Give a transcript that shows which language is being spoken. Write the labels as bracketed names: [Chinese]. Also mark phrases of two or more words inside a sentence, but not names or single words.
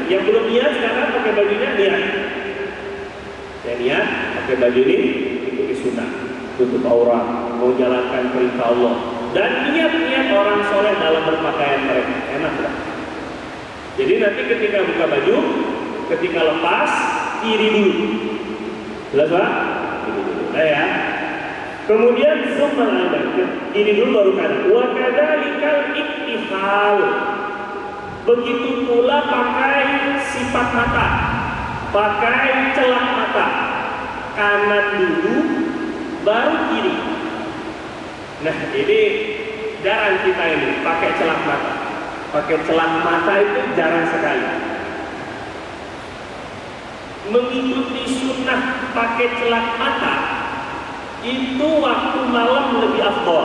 [Indonesian] Yang belum niat sekarang pakai bajunya niat. Saya niat pakai baju ini ikuti sunnah, tutup aurat, mau jalankan perintah Allah, dan niat orang soleh dalam berpakaian mereka. Enak lah. Jadi nanti ketika buka baju, ketika lepas, kiri dulu. Jelas Pak? Kiri dulu. Nah ya. Kemudian summa ada, kiri dulu baru kanan. [Arabic] Wa kadzalikal iktihal. [Indonesian] Begitu pula pakai sifat mata, pakai celah mata. Kanan dulu, baru kiri. Nah ini jarang kita ini pakai celah mata. Pakai celah mata itu jarang sekali. Mengikuti sunnah pakai celah mata itu waktu malam lebih afdol.